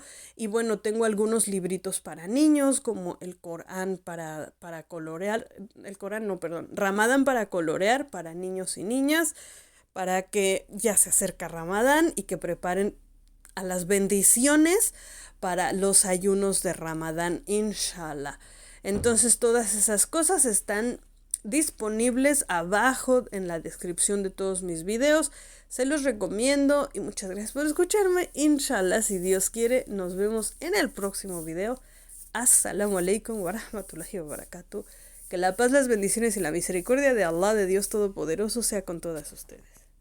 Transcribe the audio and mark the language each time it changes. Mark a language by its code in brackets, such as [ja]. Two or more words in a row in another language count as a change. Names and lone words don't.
[es] Y bueno, tengo algunos libritos para niños, como el Corán para colorear, el Corán no, perdón, Ramadán para colorear para niños y niñas, para que ya se acerca Ramadán y que preparen a las bendiciones para los ayunos de Ramadán, inshallah. Entonces todas esas cosas están disponibles abajo en la descripción de todos mis videos. Se los recomiendo y muchas gracias por escucharme. Inshallah, si Dios quiere, nos vemos en el próximo video. [ar] السلام عليكم و رحمة الله و بركاته. [es] Que la paz, las bendiciones y la misericordia de Allah, de Dios Todopoderoso, sea con todas ustedes.